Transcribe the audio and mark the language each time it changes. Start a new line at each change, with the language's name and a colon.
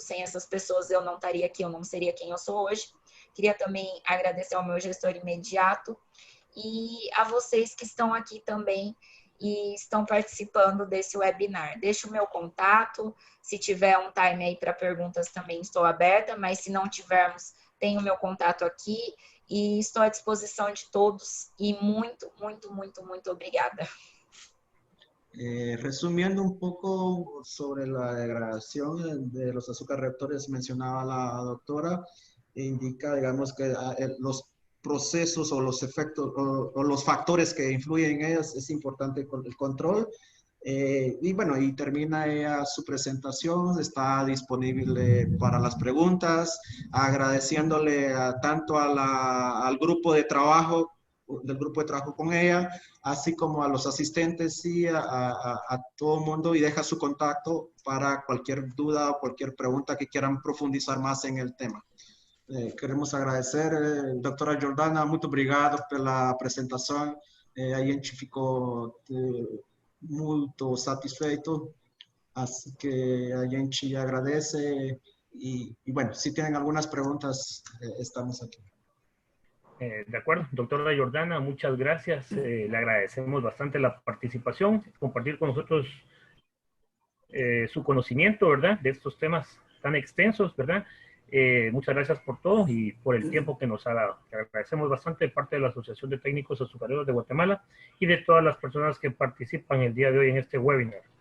Portuguese: Sem essas pessoas eu não estaria aqui, eu não seria quem eu sou hoje. Queria também agradecer ao meu gestor imediato e a vocês que estão aqui também e estão participando desse webinar. Deixo o meu contato, se tiver um time aí para perguntas também estou aberta, mas se não tivermos, tenho o meu contato aqui. E estou à disposição de todos y muito, muito, muito, muito obrigada.
Spanish: Resumiendo un poco sobre la degradación de los azúcares reductores, mencionaba la doctora, indica, digamos, que los procesos o los efectos o los factores que influyen en ellas es importante el control. Y bueno, y termina ella su presentación, está disponible para las preguntas, agradeciéndole tanto al grupo de trabajo, con ella, así como a los asistentes y a todo el mundo, y deja su contacto para cualquier duda o cualquier pregunta que quieran profundizar más en el tema.
Portuguese: Queremos agradecer, doutora Jordana, muito obrigado pela apresentação, a gente ficou muito satisfeito,
Spanish: así que
Portuguese: a gente agradece
Spanish: y bueno, si tienen algunas preguntas, estamos aquí. De acuerdo, doctora Jordana, muchas gracias. Le agradecemos bastante la participación, compartir con nosotros su conocimiento, ¿verdad?, de estos temas tan extensos, ¿verdad? Muchas gracias por todo y por el tiempo que nos ha dado. Le agradecemos bastante de parte de la Asociación de Técnicos Azucareros de Guatemala y de todas las personas que participan el día de hoy en este webinar.